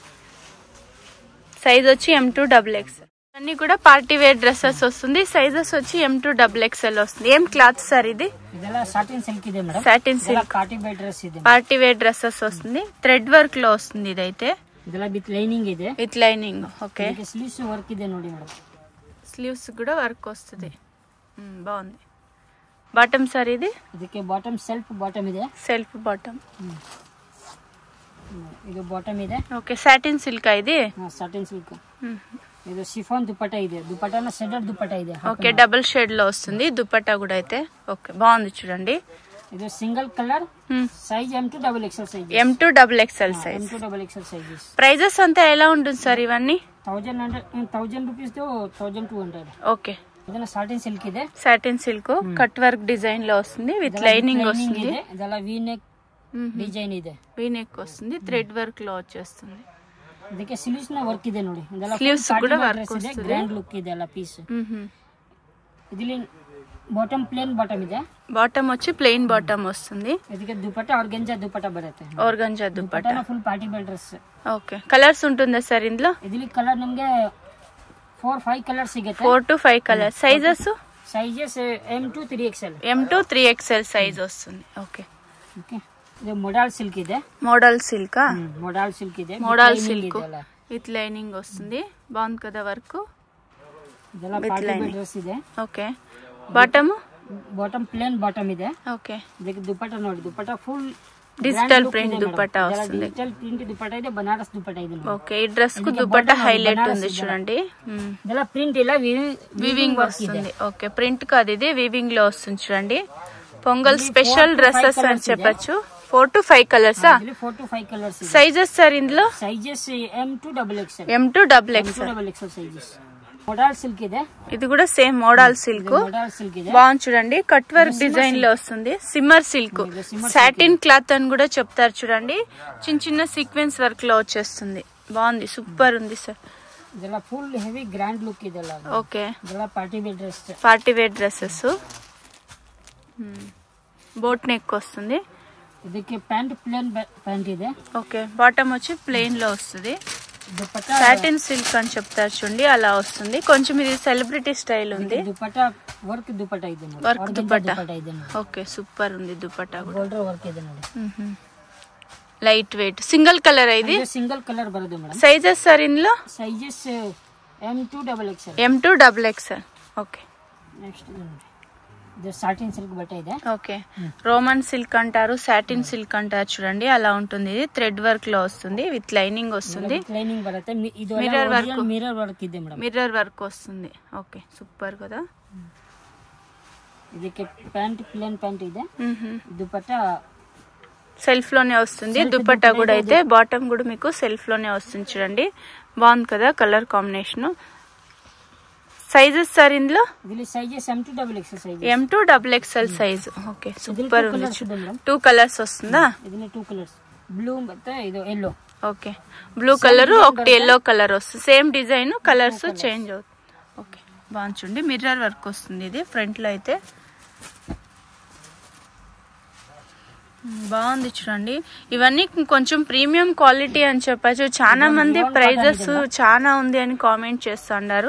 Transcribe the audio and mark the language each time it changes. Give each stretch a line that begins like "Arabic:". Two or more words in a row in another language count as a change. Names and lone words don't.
Telugu: సైజ్ వచ్చి M2 XXL. అన్ని కూడా
English: party wear dresses
Telugu: వస్తుంది. సైజెస్ వచ్చి M2 XXL వస్తుంది. ఏం క్లాత్ సార్ ఇది?
English: satin silk party wear dresses
Telugu: వస్తుంది.
English: thread work
Telugu: లో వస్తుంది. ఇదైతే
English: with lining ಇದೆ. with lining. okay, sleeves work
Kannada: ಇದೆ ನೋಡಿ ಮೇಡಂ.
Telugu: స్లీవ్స్ కూడా వర్క్ వస్తుంది. బాగుంది. బాటమ్ సార్ ఇది?
Kannada: ಇದಕ್ಕೆ
English: bottom self bottom
Kannada: ಇದೆ.
English: self bottom.
Kannada: ಇದು ಬಾಟಮ್ ಇದೆ.
English: okay, satin silk ఇది. satin silk. ఇది షిఫాన్ దుపట్టా ಇದೆ.
Telugu: దుపట్టాలో షెడెడ్ దుపట్టా ಇದೆ. ఓకే,
English: double shade
Telugu: లో వస్తుంది దుపట్టా కూడా అయితే. ఓకే, బాగుంది చూడండి. ఇది
English: single color.
Telugu: సైజ్ M2 XXL సైజ్. M2 XXL సైజ్. M2 XXL సైజెస్. ప్రైజెస్ అంతా ఎలా ఉంటుంది సార్ ఇవన్నీ? 1000 రూపీస్ తో 1200. ఓకే,
Kannada: ಇದನ್ನ
English: satin silk
Kannada: ಇದೆ.
English: satin silk cut work design
Telugu: లో వస్తుంది.
English: with lining
Telugu: వస్తుంది.
Kannada: ಇದೆಲ್ಲ
English: V neck design
Kannada: ಇದೆ.
English: V neck
Telugu: వస్తుంది.
English: thread work
Telugu: లో వచ్చేస్తుంది.
Kannada: ಇದಕ್ಕೆ ಸ್ಲೀವ್ಸ್ ನ ವರ್ಕ್ ಇದೆ ನೋಡಿ. ಇದೆಲ್ಲ ಸ್ಲೀವ್ಸ್ ಕೂಡ ವರ್ಕ್ ವస్తుంది.
English: grand look
Kannada: ಇದೆ ಎಲ್ಲ ಪೀಸ್. ಇದರಲ್ಲಿ
English: bottom plain bottom
Kannada: ಇದೆ.
Telugu: ಬಾಟಮ್ వచ్చి
English: plain bottom
Telugu: వస్తుంది.
Kannada: ಇದಕ್ಕೆ ದುಪಟ್ಟಾ ಆರ್ಗಂಜಾ ದುಪಟ್ಟಾ ಬರುತ್ತೆ. ಆರ್ಗಂಜಾ ದುಪಟ್ಟಾ
English: full party wear dress. okay, colors
Telugu: ఉంటుందా ಸರ್ ఇందులో?
Kannada: ಇದರಲ್ಲಿ ಕಲರ್ ನಮಗೆ 4-5 ಕಲರ್ ಸಿಗುತ್ತೆ.
English: 4 to 5 color. sizes M2 3XL.
Telugu: M2 3XL సైజ్ వస్తుంది. ఓకే ఓకే, ఇది
English: modal silk
Telugu: ಇದೆ.
English: modal silk. modal silk ಇದೆ. modal silk with lining
Telugu: వస్తుంది. బాగుంది కదా వర్క్.
Kannada: ಇದೆಲ್ಲ
English: party wear dress
Kannada: ಇದೆ.
English: okay, bottom plain bottom
Kannada: ಇದೆ. ఓకే, ಇದಕ್ಕೆ ದುಪಟ್ಟಾ ನೋಡಿ. ದುಪಟ್ಟಾ ಫುಲ್
English: digital print
Telugu: దుపట్టా వస్తుంది.
English: digital print
Kannada: దుపట్టా ಇದೆ. బనారస్ దుపట్టా ಇದೆ.
Telugu: ఓకే, ఈ డ్రెస్ కు దుపట్టా హైలైట్ ఉంది చూడండి.
Kannada: ಇದೆಲ್ಲ ಪ್ರಿಂಟ್ ಇಲ್ಲ,
Telugu: వీవింగ్ వస్తుంది. ఓకే, ప్రింట్ కాదు ఇది, వీవింగ్ లో వస్తుంది చూడండి.
English: Pongal special dresses
Telugu: అని చెప్పొచ్చు.
English: 4 to 5 colors. 4 to 5 colors.
Telugu: సైజెస్ సార్ ఇందులో?
English: sizes M2 XXL. M2 XXL sizes. modal silk ఇదే,
Telugu: ఇది కూడా
English: same modal silk. modal silk ఇదే.
Telugu: బాగుంది చూడండి,
English: cut work design
Telugu: లో వస్తుంది.
English: shimmer silk, satin cloth
Telugu: అని కూడా చెప్తారు చూడండి. చిన్న చిన్న
English: sequence work
Telugu: లో వచ్చేస్తుంది. బాగుంది, సూపర్ ఉంది సార్.
Kannada: ಇದೆಲ್ಲ
English: full heavy grand look
Kannada: ಇದೆಲ್ಲ. ఓకే,
English: ಇದೆಲ್ಲ party wear dress. party wear dresses. boat neck వస్తుంది.
Kannada: ಇದಕ್ಕೆ
English: pant plain pant
Kannada: ಇದೆ.
Telugu: ఓకే, బాటమ్ వచ్చి ప్లెయిన్ లో వస్తుంది. దుపట్టా
English: satin silk
Telugu: అని చెప్తారు చూడండి, అలా వస్తుంది. కొంచెం ఇది
English: celebrity style
Telugu: ఉంది.
Kannada: దుపట్టా వర్క్ దుపట్టా ಇದೆ ನೋಡಿ.
Telugu: వర్క్ దుపట్టా
Kannada: ಇದೆ ನೋಡಿ.
Telugu: ఓకే, సూపర్ ఉంది దుపట్టా కూడా.
English: golder work
Kannada: ಇದೆ ನೋಡಿ.
English: light weight single color ఇది. single color
Telugu: బರುತ್ತೆ మేడం. సైజెస్ సార్ ఇందులో?
English: sizes M2XXL. M2XXL. okay,
Telugu: నెక్స్ట్ ఇది
English: satin silk
Telugu: బట్ట ಇದೆ. ఓకే,
English: Roman silk
Telugu: అంటారు,
English: satin silk
Telugu: అంటారు చూడండి, అలా ఉంటుంది. ఇది
English: thread work
Telugu: లో వస్తుంది,
English: with lining
Telugu: వస్తుంది. లైనింగ్ బರುತ್ತೆ. ఇది
English: mirror work, mirror work ಇದೆ మేడం. mirror work
Telugu: వస్తుంది.
English: okay, super
Telugu: కదా.
Kannada: ಇದಕ್ಕೆ
English: pant plain pant
Kannada: ಇದೆ.
Telugu: దుపట్టా సెల్ఫ్ లోనే వస్తుంది. దుపట్టా కూడా అయితే బాటమ్ కూడా మీకు సెల్ఫ్ లోనే వస్తుంది చూడండి. బాగుంది కదా
English: color combination.
Telugu: సైజెస్ సార్ ఇందులో?
English: sizes M2XXL size. M2XXL size. okay, super
Telugu: ఉంది.
English: 2 colors
Telugu: వస్తుందా?
Kannada: ಇದನ್ನ
English: 2 colors, blue
Kannada: ಮತ್ತೆ ಇದು yellow.
Telugu: ఓకే,
English: blue color
Telugu: ఒకటి
English: yellow color
Telugu: వస్తుంది.
English: same design, colors change
Telugu: అవుతుంది. ఓకే, బాగుంది చూడండి.
English: mirror work
Telugu: వస్తుంది ఇది ఫ్రంట్ లో అయితే. బాగుంది చూడండి. ఇవన్నీ కొంచెం
English: premium quality
Telugu: అని చెప్పచ్చు. చాలా మంది ప్రైజెస్ చాలా ఉంది అని కామెంట్ చేస్తున్నారు.